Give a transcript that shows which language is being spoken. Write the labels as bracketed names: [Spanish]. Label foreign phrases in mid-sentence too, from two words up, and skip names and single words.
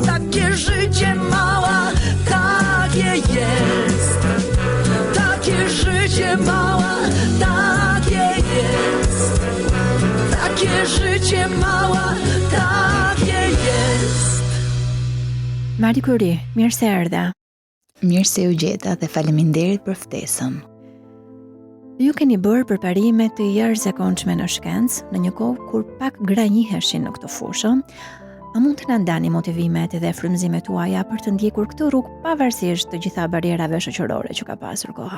[Polish] Takie życie mała, takie jest. Takie życie mała, takie jest. Takie życie mała, takie jest. [Albanian] Marie Curie, mirë se erdha. Mirë se u gjeta dhe faleminderit për ftesën. Ju keni bërë përparime të jashtëzakonshme në shkencë, në një kohë kur pak gra njiheshin në këtë fushë. A mund të na ndani motivimet dhe frymëzimet tuaja për të ndjekur këtë rrugë pavarësisht të gjitha barierave shoqërore që ka pasur koha?